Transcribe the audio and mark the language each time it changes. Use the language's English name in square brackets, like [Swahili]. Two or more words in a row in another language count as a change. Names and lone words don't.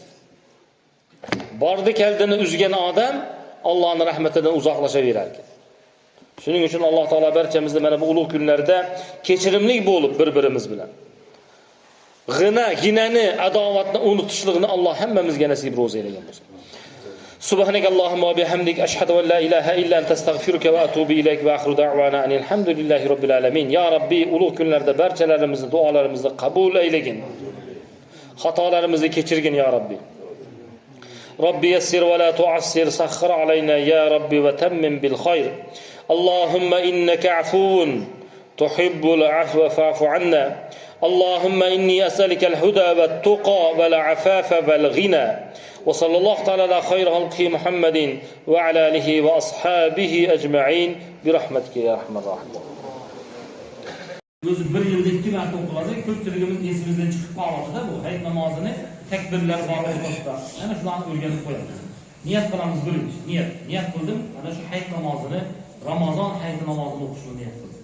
[Uzbek] Bordi keldini uzgan odam Allohning rahmatidan uzoqlashaverar ekan. Shuning uchun Alloh taolo barchamizni mana bu ulug' kunlarda kechirimli bo'lib bir-birimiz bilan ginani, adovatni unutishligini Alloh hammamizga nasib ro'z eylagan bo'lsin. [Arabic] سبحانك اللهم وبحمدك أشهد أن لا إله إلا أنت أستغفرك وأتوب إليك وآخر دعوانا الحمد لله رب العالمين. يا ربي, [Uzbek] ulug' kunlarda barchalarimizni duolarimizni qabul eylagin. Xatolarimizni kechirgin [Arabic] يا ربي. ربي يسر ولا تعسر سخر علينا يا ربي وتمم بالخير اللهم إنك عفو تحب العفو فاعف عنا اللهم إني أسألك الهدى والتقى والعفاف والغنى وصلى الله تعالى على خير خلقه محمد وعلى آله وأصحابه أجمعين برحمتك يا أرحم الراحمين. [Uzbek] O'zi 1 yilda 2 marta o'qiladi, ko'pchiligimiz esimizdan chiqib qoladi-da bu hayit namozini takbirlar bor o'rtasida. Ana shularni o'rganib qo'yamiz. Niyat qilamiz birinchi. Niyat qildim, ana shu hayit namozini, Ramazon hayit namozini o'qishni niyat qildim.